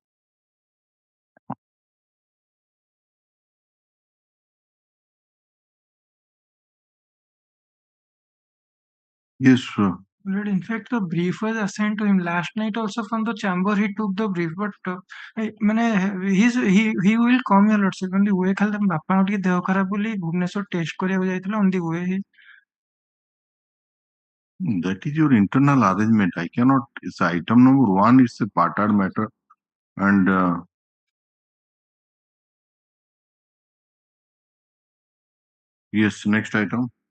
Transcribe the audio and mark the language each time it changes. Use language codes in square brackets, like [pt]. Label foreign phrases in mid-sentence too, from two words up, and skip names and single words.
[en] Yes, sir. But in fact, the brief was assigned to him last night. Also from the chamber, he took the brief. But he will come here, Lordship. On the way, [or] ଖାଲି ବାପାଙ୍କ ଟିକେ ଦେହ ଖରାପ ବୋଲି ଭୁବନେଶ୍ୱର ଟେଷ୍ଟ କରିବାକୁ ଯାଇଥିଲେ. [en] On the way, That is your internal arrangement. I cannot. It's item number 1. It's a part-hard matter, and yes, next item.